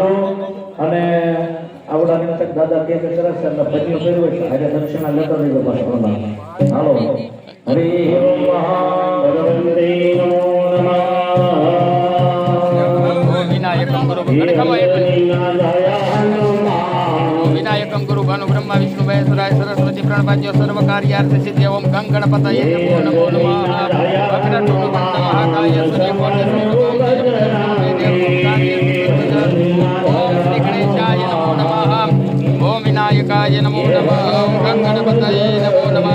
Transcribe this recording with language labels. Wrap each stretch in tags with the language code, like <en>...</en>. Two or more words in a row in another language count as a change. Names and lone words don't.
<gu>અને આવડા નિમિત્તે દાદા કે કરે છે એટલે પૈયો કર્યો હોય આજે દક્ષિણા લેતા રહીજો પાછો. હાલો</gu> <sa>हरि ओम भगवते नमो नमः. विनायकम गुरु भानु ब्रह्मा विष्णु महेश्वराय सरस्वती પ્रणपाज्य सर्व कार्यार्थ सिद्धि ओम गं गणपतये नमो नमः. वक्रतुंड महाकाय सूर्यकोटि ओम श्री गणेशाय नमो नमः. ओम विनायकाय नमो नमः. ओम गं गणपतये नमो नमः.</sa>